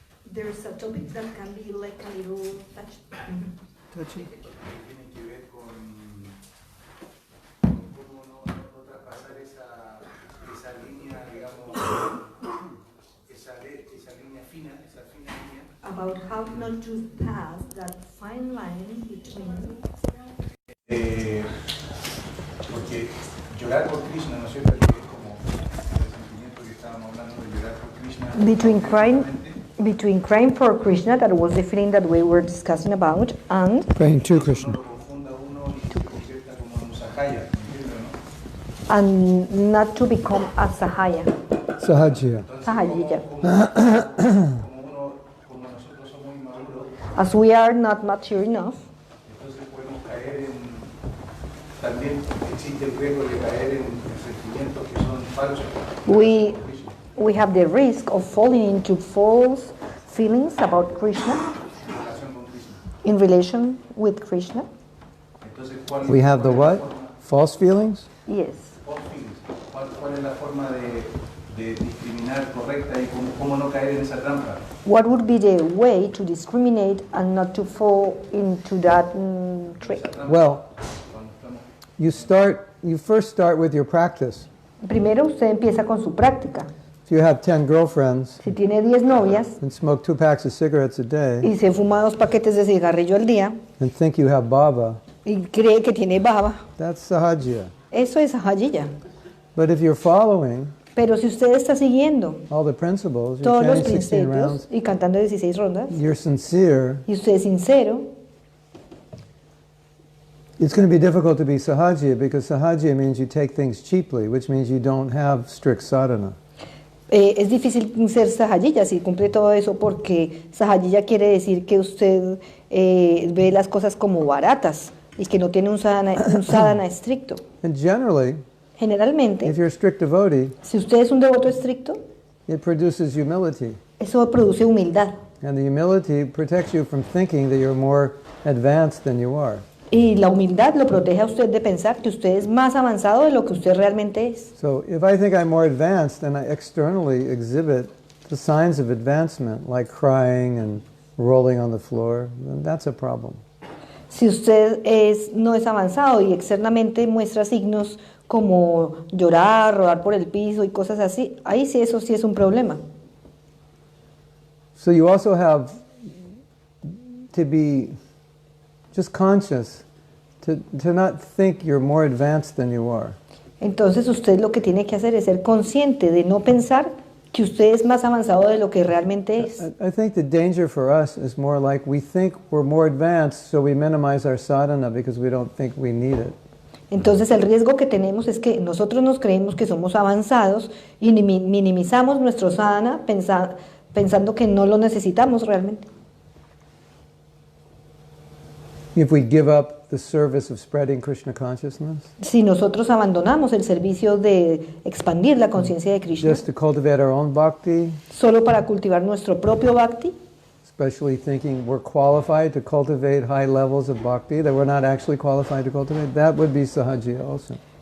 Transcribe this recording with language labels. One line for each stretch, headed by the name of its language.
English: There's a topic that can be like a little touch. Touchy.
Spanish: Tiene que ver con cómo no traspasar esa línea, digamos, esa línea fina, esa fina línea.
English: About how not to pass that fine line between.
Spanish: Porque llorar por Krishna, ¿no es cierto? Que es como el sentimiento que estábamos hablando de llorar por Krishna.
English: Between crying for Krishna, that was the feeling that we were discussing about, and Praying to Krishna.
Spanish: No lo confunda uno y se convierta como en un sahaya, ¿entiendes, no?
English: and not to become a sahaya. Sahajya. Sahajya.
Spanish: Como nosotros somos inmaduros,
English: As we are not mature enough,
Spanish: entonces podemos caer en, también existe el riesgo de caer en sentimientos que son falsos.
English: we have the risk of falling into false feelings about Krishna
Spanish: Relación con Krishna.
English: in relation with Krishna.
Spanish: Entonces,
English: We have the
Spanish: ¿cuál es la forma?
English: False feelings? Yes. False feelings.
Spanish: ¿Cuál es la forma de discriminar correcta y cómo no caer en esa trampa?
English: What would be the way to discriminate and not to fall into that trick?
Spanish: Esa trampa.
English: Well,
Spanish: Cuando estamos-
English: you first start with your practice.
Spanish: Primero usted empieza con su práctica.
English: If you have 10 girlfriends
Spanish: Si tiene 10 novias
English: and smoke 2 packs of cigarettes a day
Spanish: y se fuma 2 paquetes de cigarrillo al día
English: and think you have baba,
Spanish: y cree que tiene baba,
English: that's sahajya.
Spanish: eso es sahajya.
English: But if you're following
Spanish: Pero si usted está siguiendo
English: all the principles, you're
Spanish: todos los
English: chanting 16
Spanish: principios
English: rounds,
Spanish: y cantando 16 rondas,
English: you're sincere,
Spanish: y usted es sincero,
English: it's going to be difficult to be sahajya because sahajya means you take things cheaply, which means you don't have strict sadhana.
Spanish: es difícil ser sahajya si cumple todo eso, porque sahajya quiere decir que usted ve las cosas como baratas y que no tiene un sadhana estricto.
English: And generally,
Spanish: Generalmente,
English: if you're a strict devotee,
Spanish: si usted es un devoto estricto,
English: it produces humility.
Spanish: eso produce humildad.
English: And the humility protects you from thinking that you're more advanced than you are.
Spanish: Y la humildad lo protege a usted de pensar que usted es más avanzado de lo que usted realmente es.
English: So if I think I'm more advanced and I externally exhibit the signs of advancement, like crying and rolling on the floor, then that's a problem.
Spanish: Si usted no es avanzado y externamente muestra signos como llorar, rodar por el piso y cosas así, ahí sí eso sí es un problema.
English: So you also have to be just conscious to not think you're more advanced than you are.
Spanish: Entonces usted lo que tiene que hacer es ser consciente de no pensar que usted es más avanzado de lo que realmente es.
English: I think the danger for us is more like we think we're more advanced, so we minimize our sadhana because we don't think we need it.
Spanish: Entonces el riesgo que tenemos es que nosotros nos creemos que somos avanzados y minimizamos nuestro sadhana pensando que no lo necesitamos realmente.
English: If we give up the service of spreading Krishna consciousness,
Spanish: Si nosotros abandonamos el servicio de expandir la conciencia de Krishna
English: just to cultivate our own bhakti,
Spanish: solo para cultivar nuestro propio bhakti,
English: especially thinking we're qualified to cultivate high levels of bhakti that we're not actually qualified to cultivate, that would be sahajya also.